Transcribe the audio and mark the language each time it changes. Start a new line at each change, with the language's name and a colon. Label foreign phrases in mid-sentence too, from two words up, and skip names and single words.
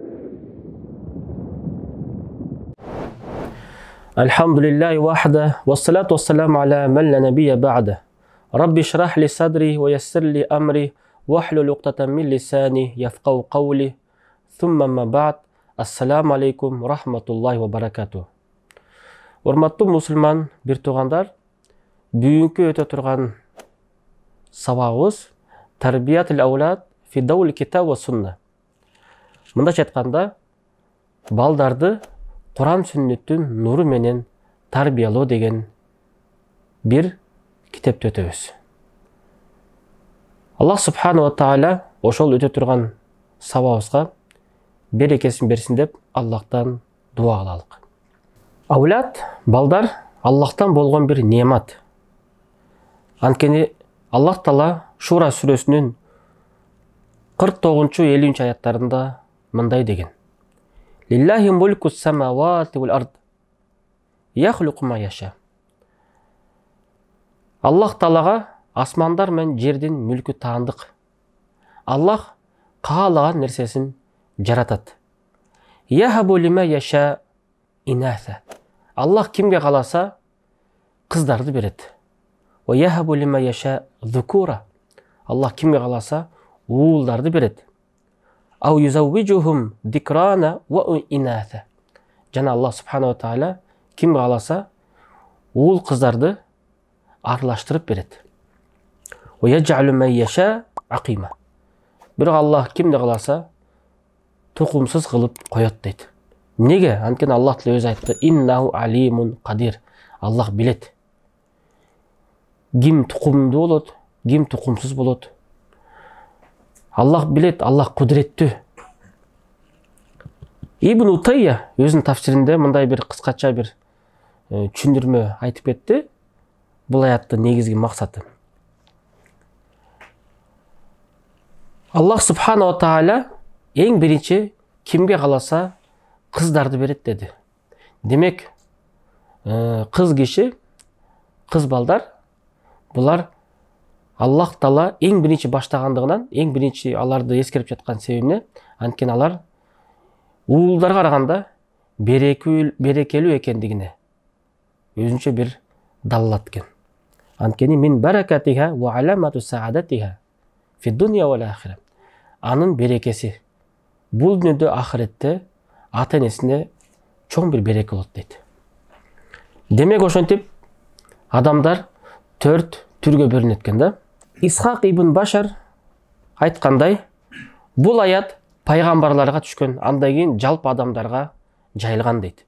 Arabic: الحمد لله وحده والصلاة والسلام على من لا نبي بعده رب اشرح لي صدري ويسر لي أمري واحلل عقدة من لساني يفقهوا قولي ثم ما بعد السلام عليكم ورحمة الله وبركاته.
Kyrgyz: Урматтуу мусулман бир туугандар, бүгүнкү өтө турган сабагыбыз
Arabic: تربية الأولاد في ضوء الكتاب والسنة.
Kyrgyz: Мындайча айтканда, балдарды Куран сүннөттүн нуру менен тарбиялоо деген бир китепти өтөбүз.
Arabic: الله سبحانه وتعالى
Kyrgyz: ошол өтө турган сабабыбызга берекесин берсин деп Аллахтан дуа кылалык. Аулад, балдар Аллахтан болгон бир неамат. Анткени Аллах Таала Шура сүрөсүнүн 49-50 аяттарында мындай деген:
Arabic: لله ملك السماوات والأرض يخلق ما يشاء.
Kyrgyz: Аллах Таалага асмандар мен жердин мүлкү таандык. Аллах каалаган нерсесин жаратат.
Arabic: يهب لمن يشاء إناثا.
Kyrgyz: Аллах кимге кааласа кыздарды берет.
Arabic: ويهب لمن يشاء الذكور.
Kyrgyz: Аллах кимге кааласа уулдарды берет.
Arabic: أو يزوجهم ذكرانا وإناثا.
Kyrgyz: Жана
Arabic: الله سبحانه وتعالى
Kyrgyz: кимге кааласа уул кыздарды аралаштырып берет.
Arabic: ويجعل من يشاء عقيما.
Kyrgyz: Бирок Аллах кимди кааласа тукумсуз кылып коет дейт. Неге? Анткени Аллах Таала өзү айтты:
Arabic: إنه عليم قدير.
Kyrgyz: Аллах билет. Ким тукумдуу болот, ким тукумсуз болот. Аллах билет, Аллах кудуреттүү. Ибн Утайя өзүнүн тафсиринде мындай бир кыскача бир түшүндүрмө айтып кетти. Бул аяттын негизги максаты.
Arabic: الله سبحانه وتعالى
Kyrgyz: эң биринчи кимге кааласа кыздарды берет деди. Демек, кыз киши, кыз балдар, булар Аллах Таала эң биринчи баштагандыгынан, эң биринчи аларды эскерип жаткан себебине, анткени алар уулдарга караганда берекелүү экендигине өзүнчө бир далилат экен.
Arabic: Анткени من بركاتها وعلامة سعادتها في الدنيا والآخرة.
Kyrgyz: Анын берекеси бул дүйнөдө, ахиретте ата энесине чоң бир береке болот дейт. Демек ошентип адамдар 4 түргө бөлүнөт экен да. Исхак ибн Башар айткандай, бул аят пайгамбарларга түшкөн, андан кийин жалпы адамдарга жайылган дейт.